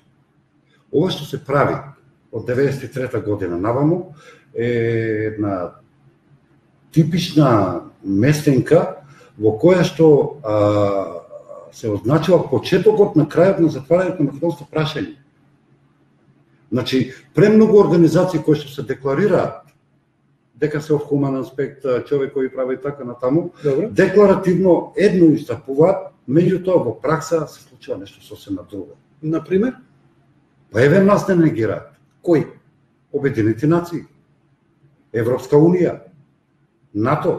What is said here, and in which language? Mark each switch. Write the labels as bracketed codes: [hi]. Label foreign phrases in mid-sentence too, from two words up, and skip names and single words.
[mk] Ова што се прави од 93 година наваму е една типична местенка во која што се означува почетокот на крајот на затварањето на македонско прашање. Значи, премногу организации кои што се декларираат дека се [en] of human aspect, [mk] човек кој прави така натаму, декларативно едно истапуваат, меѓутоа во пракса се случува нешто сосема друго. Например? Па еве нас не негираат. Кој? Обединети нации, Европска унија, НАТО.